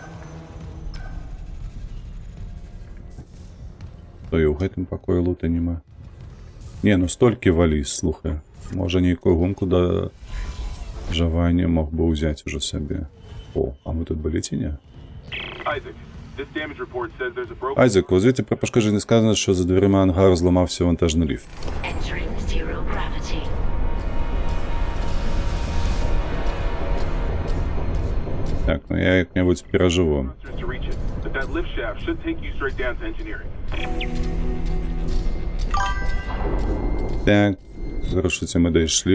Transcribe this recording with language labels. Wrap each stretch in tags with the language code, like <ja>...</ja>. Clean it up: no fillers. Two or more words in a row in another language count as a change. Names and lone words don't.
<be>То і ў гэтым пакоі лута няма. Не, ну столькі валіз, слухай. Можа, нейкую гумку да жавання мог бы ўзяць ужо сабе. О, а мы тут былі ці не?</be> <uk>Айзек, у звіті про пошкодження сказано, що за дверима ангару зламався вантажний ліфт. Так, ну я як-небудь переживу. Так, вирушиться ми дійшли.</uk>